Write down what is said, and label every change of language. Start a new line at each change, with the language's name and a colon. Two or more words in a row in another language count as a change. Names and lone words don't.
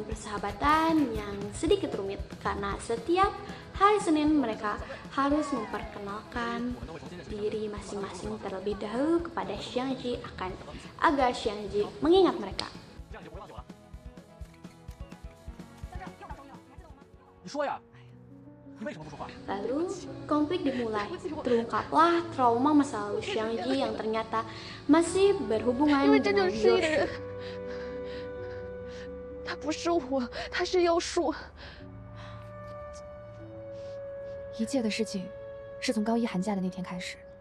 Indonesian: persahabatan yang sedikit rumit karena setiap hari Senin mereka harus memperkenalkan diri masing-masing terlebih dahulu kepada Xiangji agar Xiangji mengingat mereka. Lalu konflik dimulai. Terungkaplah trauma masa lalu Xiangji yang ternyata masih berhubungan dengan Yoshi.
Chinese: 他不是我，他是幼树。一切的事情是从高一寒假的那天开始。